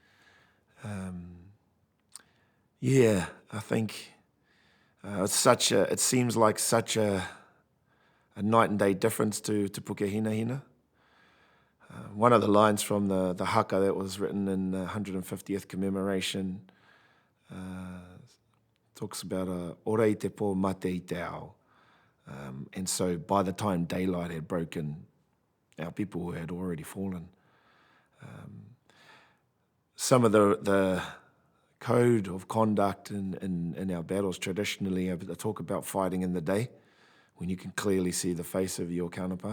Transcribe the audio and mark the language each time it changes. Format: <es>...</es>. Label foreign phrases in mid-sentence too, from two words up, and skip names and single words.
<en>I think it seems like such a night and day difference to Pukehinahina. One of the lines from the haka that was written in the 150th commemoration talks about</en> <mi>ora I te pō mate I te ao.</mi> <en>And so by the time daylight had broken, our people who had already fallen. Some of the code of conduct in our battles traditionally, they talk about fighting in the day, when you can clearly see the face of your counterpart.</en>